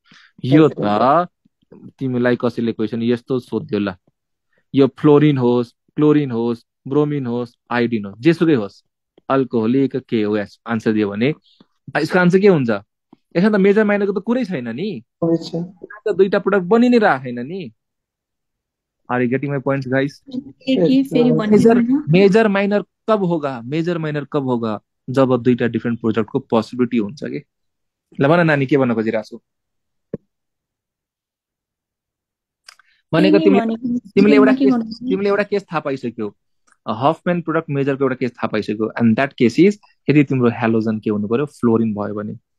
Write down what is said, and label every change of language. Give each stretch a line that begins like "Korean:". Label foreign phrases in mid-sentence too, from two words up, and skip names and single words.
Nepali: यो त तिमीलाई कसैले क्वेसन यस्तो सोध्यो, ल यो फ्लोरिन होस्, क्लोरिन होस्, ब्रोमिन होस्, आयोडिन होस्, जेसुकै होस्, अल्कोहोलिक KOH आन्सर दियो भने यसको आन्सर के हुन्छ? यसमा त मेजर माइनरको त कुरै छैन नि, दुईटा प्रोडक्ट बनि नै राखेन नि।
English: are you getting my points guys? major minor
Hindi: कब होगा,
English: major minor
Hindi: कब होगा?
Nepali: जब दुईटा
English: different product
Nepali: को पोसिबिलिटी हुन्छ के। ल भन नानी के भन्न खोजिरहेको छु? भनेको तिमीले एउटा केस थाहा पाइसक्यो, हफम्यान प्रोडक्ट मेजरको एउटा केस थाहा पाइसक्यो।
English: and that case is
Nepali: यदि तिम्रो हेलोजन के हुनु पर्यो, फ्लोरिन भयो भने।